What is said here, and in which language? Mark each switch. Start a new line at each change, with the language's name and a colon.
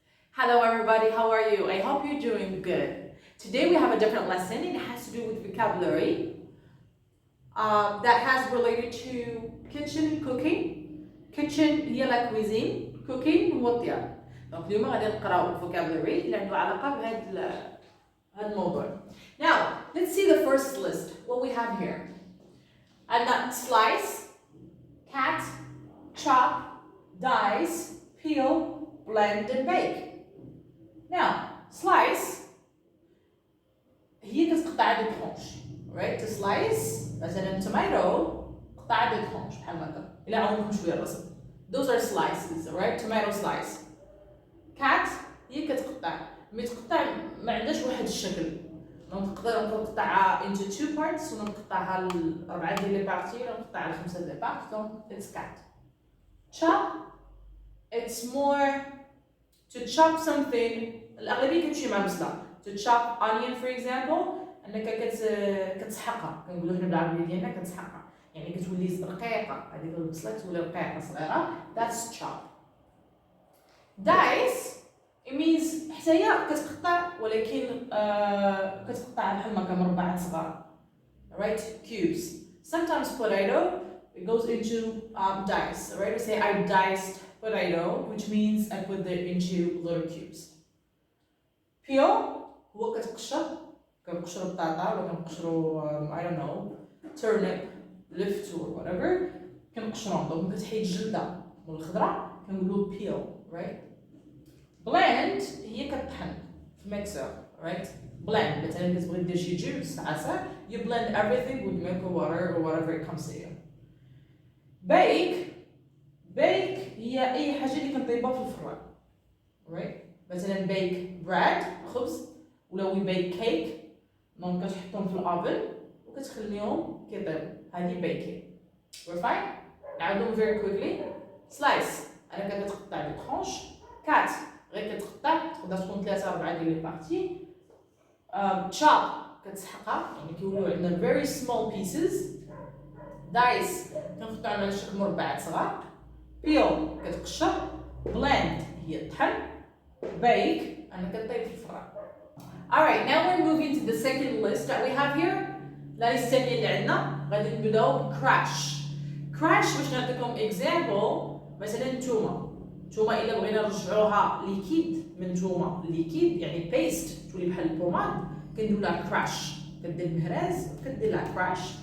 English: Hello everybody, how are you? I hope you're doing good. Today we have a different lesson. It has to do with vocabulary that has related to kitchen cooking.
Arabic: Kitchen هي
French: la cuisine,
Arabic: cooking هو الطياب. دونك اليوم غادي نقراو vocabulary اللي عنده علاقة بهذا الموضوع.
English: Now, let's see the first list. What we have here. And slice, cut, chop, dice, peel, blend and bake.
Arabic: Now, slice هي كتقطع دي ترونش.
English: Right? To slice
Arabic: مثلا tomato قطع دي ترونش بحال هكا. إلا عاونكم شوية الرسم.
English: Those are slices, right? Tomato slice.
Arabic: Cut هي كتقطع. مي تقطع ما عندهاش واحد الشكل. نقدر نقطعها
English: into two parts
Arabic: ونقطعها لأربعة ديال لي بارتي ولا نقطعها لخمسة ديال لي بارتي.
English: Donc it's cut. Chop. It's more to chop something.
Arabic: الأغلبية كتمشي مع بصلة.
English: To chop onion for example
Arabic: أنك كتسحقها. كنقولو حنا بالعربية ديالنا كتسحقها. يعني كتولي رقيقة. هذيك البصلة تولي رقيقة صغيرة.
English: That's chop. Dice it means
Arabic: حتى هي كتقطع ولكن كتقطع بحال هكا مربعات صغار.
English: Right? Cubes. Sometimes potato it goes into dice. Right? We say I diced potato, which means I put it into little cubes.
Arabic: Peel هو كتقشر كنقشرو بطاطا ولا كنقشرو
English: I don't know turnip left or whatever
Arabic: كنقشروهم دونك كتحيد الجلده والخضره كنقولو peel.
English: Right?
Arabic: Blend هي كطحن في ميكسر.
English: Right? Blend
Arabic: مثلا كتبغي دير شي
English: juice عصير you blend everything with milk or water or whatever it comes to you.
Arabic: Bake هي أي حاجة اللي كنطيبها في الفران.
English: Right?
Arabic: مثلا bake bread خبز ولا
English: we bake cake
Arabic: دونك كتحطهم في الأوفن وكتخليهم كيطيبوا هذه baking.
English: We're fine?
Arabic: نعاودهم
English: very quickly.
Arabic: Slice أنا كتقطع لي ترونش. Cut غير كتقطع تقدر تكون 3-4 ديال لي بارتي. Chop كتسحقها يعني كيوليو عندنا
English: very small pieces.
Arabic: Dice كنقطعو على شكل مربعات صغار. Peel كتقشر. Blend هي الطحن. Bake أنا كطيب في الفران.
English: Alright, now we're moving to the second list that we have here.
Arabic: لا list الثانية اللي عندنا غادي نبداو crash. Crash باش نعطيكم example مثلا نتوما إلا بغينا نرجعوها ليكيد من نتوما ليكيد يعني paste تولي بحال البوماد كنديرو لها crash كدير المهراز كدير لها crash.